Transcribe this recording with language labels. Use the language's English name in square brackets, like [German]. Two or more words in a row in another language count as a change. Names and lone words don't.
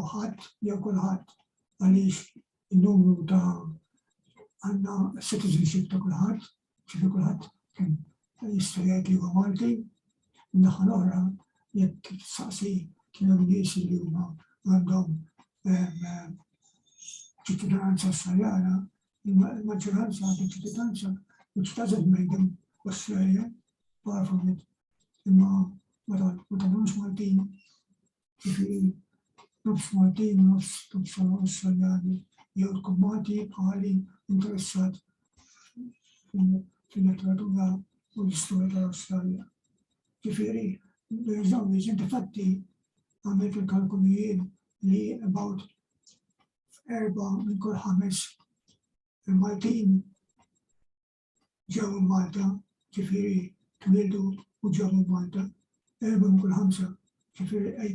[Maltese] ħadd jew kulħadd għaliex in-numru ta' għandna citizenship ta' kulħadd, ġifieri kulħadd kien jista' jgħid li huwa Malti, in-naħa l-oħra jekk saqsi kienu nies li huma għandhom ċittadinanza Awstraljana, il-maġġoranza għandhom ċittadinanza [English] which doesn't make them Australian, far from it. [Maltese] Imma ma tagħmlux Maltin, ġifieri nofs Maltin, nofs Awstraljani, jew tkun Malti bħali interessat fil-letteratura u l-istorja tal-Awstralja. Ġifieri, inti fatti għamilt il-kalkulijiet li about 4 minn kull 5 il-Maltin ġew Malta, ġifieri twildu u ġew Malta, 4 minn kull 5, ġifieri